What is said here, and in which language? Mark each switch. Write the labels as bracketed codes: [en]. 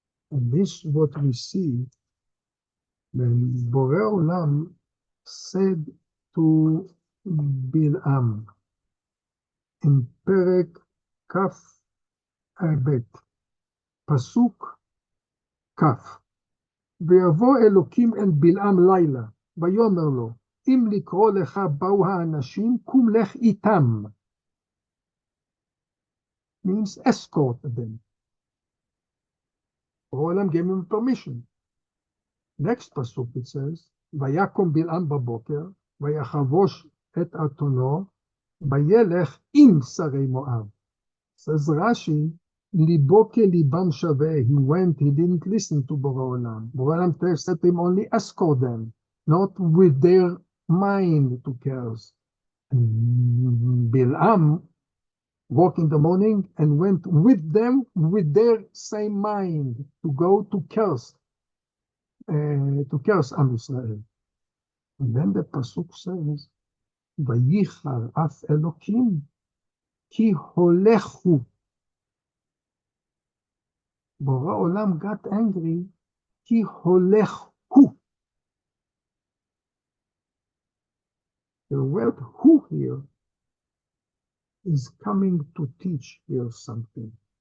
[en] And this is what we see when Borei Olam said to Bilam in Perek Kaf Bet, Pasuk Kaf, [he] ויבוא אלוקים אל בלעם לילה, ויאמר לו, אם לקרוא לך באו האנשים, קום לך איתם. [en] Means escort them. Olam gave him permission. Next pasuk it says, [he] ויקום בלעם בבוקר, ויחבוש את אתונו, וילך עם שרי מואב. [en] Says Rashi, [he] ליבו כליבם שווה. [en] He went, he didn't listen to Borei Olam. Borei Olam said to him, only escort them, not with their mind to curse. And Bilam woke in the morning and went with them with their same mind to go to curse Am Israel. And then the pasuk says, [he] ויחר אף אלוקים כי הולך הוא. [en] Borei Olam got angry, [he] כי הולך הוא. [en] The word who here is coming to teach here something.